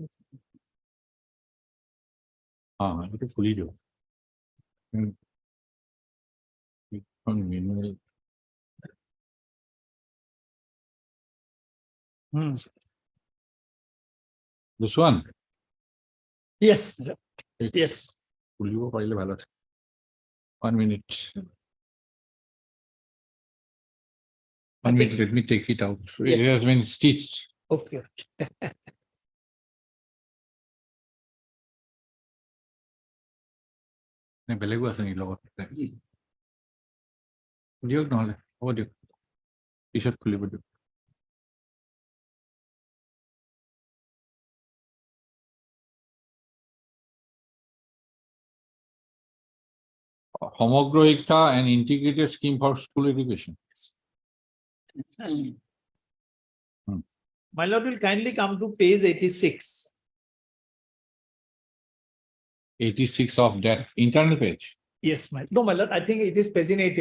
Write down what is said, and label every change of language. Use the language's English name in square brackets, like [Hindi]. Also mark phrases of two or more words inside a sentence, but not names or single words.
[Assamese] हाँ এটা খুলি দিও [English] manual this one Yes, yes. [Assamese] খুলিব পাৰিলে ভাল আছে [English] 1 minute 1 minute, let me take it out. Yes. It has been stitched. Okay. [Assamese] বেলেগো আছে নেকি লগত দিয়ক নহলে হ'ব দিয়ক পিছত খুলিব দিয়ক সমগ্ৰ শিক্ষা [English] and integrated scheme for school education. My lord will kindly come to page 86. 86 of that internal page. Yes, no, my lord, I think it is paginated.